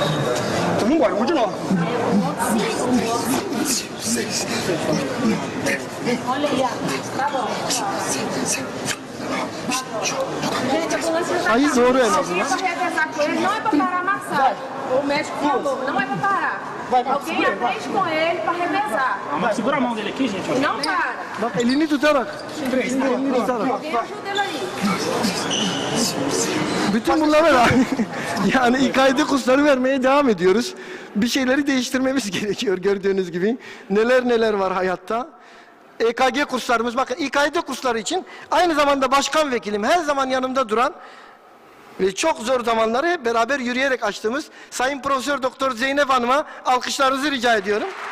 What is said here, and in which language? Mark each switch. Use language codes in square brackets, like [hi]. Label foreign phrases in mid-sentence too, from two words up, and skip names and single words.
[tr] Tamam, Sayı doğru en azından. [pt] Não é para parar massagem. O médico falou, não é para parar. Alguém aprende com ele para revezar. Ama segura a mão dele aqui, gente. Não para. [tr] Bak elini tutarak. Elini tutarak. [pt] Alguém ajuda ele aí. [tr] Bütün bunlara da yani İKD kursları vermeye devam ediyoruz. Bir şeyleri değiştirmemiz gerekiyor gördüğünüz gibi. Neler var hayatta. EKG kurslarımız, bakın İKD kursları için aynı zamanda başkan vekilim, her zaman yanımda duran ve çok zor zamanları hep beraber yürüyerek açtığımız Sayın Profesör Doktor Zeynep Hanım'a alkışlarınızı rica ediyorum.